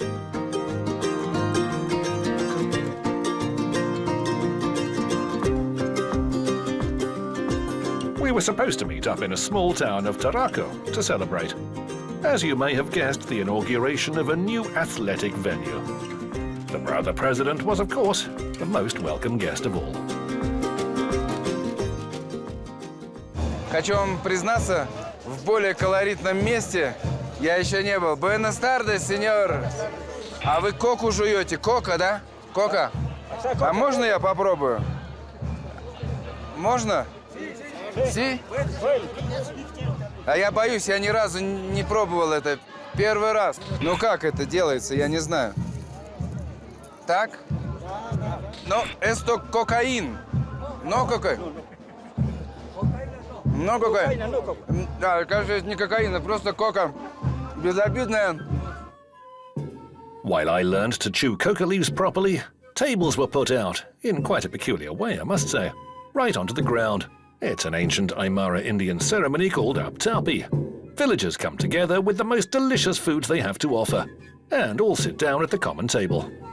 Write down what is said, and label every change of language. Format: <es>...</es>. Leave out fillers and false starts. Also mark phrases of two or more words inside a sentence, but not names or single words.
<en>We were supposed to meet up in a small town of Taraco to celebrate. As you may have guessed, the inauguration of a new athletic venue. The brother president was, of course, the most welcome guest of all.</en> <ru>Хочу вам признаться, в более колоритном месте я еще не был.</ru> <es>Buenas tardes, señor.</es> <ru>А вы коку жуете? Кока, да? Кока? А можно я попробую? Можно? Си? А я боюсь, я ни разу не пробовал это. Первый раз. Ну как это делается, я не знаю. Так? Ну, это кокаин. Но кокаин. Ну, кокаин. Да, кажется, это не кокаин, а просто кока. Безобидная.</ru> <en>While I learned to chew coca leaves properly, tables were put out, in quite a peculiar way, I must say, right onto the ground. It's an ancient Aymara Indian ceremony called Aptalpi. Villagers come together with the most delicious foods they have to offer, and all sit down at the common table.</en>